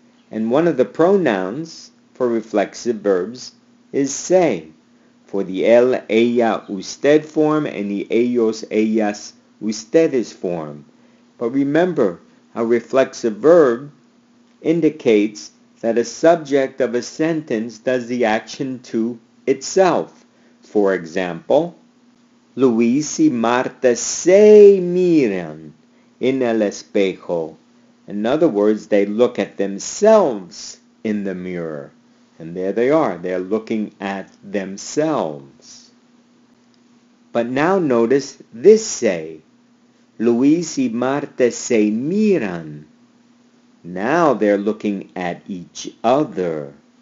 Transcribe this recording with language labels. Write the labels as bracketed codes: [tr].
[en] And one of the pronouns for reflexive verbs is say, for the él, ella, usted form and the ellos, ellas, ustedes form. But remember, a reflexive verb indicates that a subject of a sentence does the action to itself. For example, [es] Luis y Marta se miran en el espejo. [en] In other words, they look at themselves in the mirror. And there they are. They're looking at themselves. But now notice this say. [es] Luis y Marta se miran. [en] Now they're looking at each other.